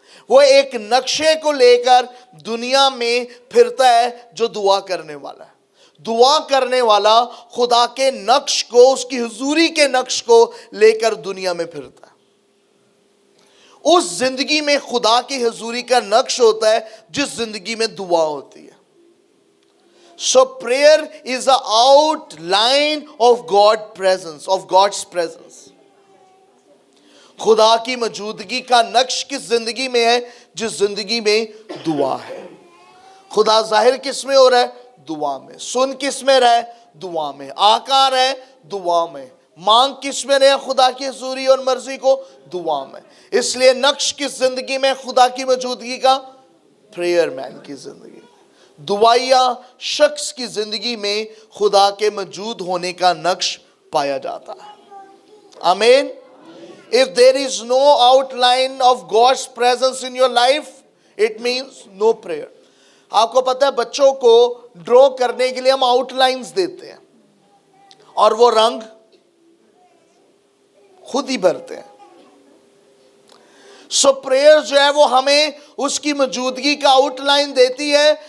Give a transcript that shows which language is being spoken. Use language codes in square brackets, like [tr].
[hi] वो एक नक्शे को लेकर दुनिया में फिरता है जो दुआ करने वाला है। दुआ करने वाला खुदा के नक्श को, उसकी हुजूरी के नक्श को लेकर दुनिया में फिरता है। उस जिंदगी में खुदा की हुजूरी का नक्श होता है जिस जिंदगी में दुआ होती है। [en] So prayer is the outline of God's presence. [hi] खुदा की मौजूदगी का नक्श किस जिंदगी में है? जिस जिंदगी में दुआ है। खुदा जाहिर किस में हो रहा है? दुआ में। सुन किस में रहा है? दुआ में। आकार है दुआ में। मांग किस में रहे खुदा की हुजूरी और मर्जी को? दुआ में। इसलिए नक्श किस जिंदगी में खुदा की मौजूदगी का? प्रेयर मैन की जिंदगी। दुआया शख्स की जिंदगी में खुदा के मौजूद होने का नक्श पाया जाता है। आमीन। [en] If there is no outline of God's presence in your life, it means no prayer. [hi] आपको पता है बच्चों को ड्रॉ करने के लिए हम आउटलाइंस देते हैं और वो रंग खुद ही भरते हैं। सो प्रेयर जो है वो हमें उसकी मौजूदगी का आउटलाइन देती है।